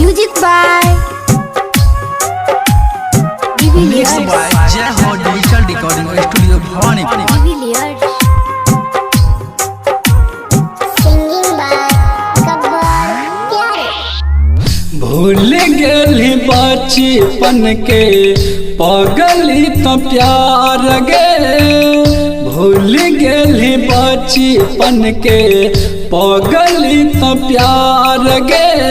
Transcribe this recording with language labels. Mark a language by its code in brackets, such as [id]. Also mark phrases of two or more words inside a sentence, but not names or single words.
[en] Music by Mixed by Jai Ho Digital Recording Studio Bhavani. Divilliers. Singing by Gabbar Pyare. [mai] भूल गेली बचपन के पगली तो प्यार गे। भूल गेली बचपन के पगली तो प्यार गे।